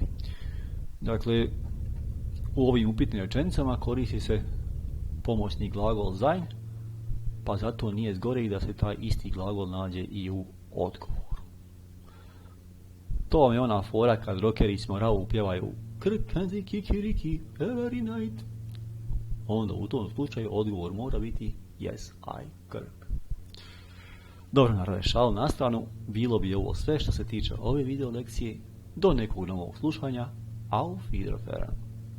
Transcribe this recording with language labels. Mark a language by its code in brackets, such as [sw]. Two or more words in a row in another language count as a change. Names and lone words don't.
[bs] Dakle, u ovim upitnim rečenicama koristi se pomoćni glagol sein, pa zato nije zgoreg da se taj isti glagol nađe i u odgovoru. To vam je ona fora kad rockeri s Moravu pjevaju Krkanzi kikiriki [en] every night. [bs] Onda u tom slučaju odgovor mora biti [en] Yes, I krk. [bs] Dobro, narode, šalu na stranu, bilo bi ovo sve što se tiče ove video lekcije. Do nekog novog slušanja. [de] Auf Wiedersehen.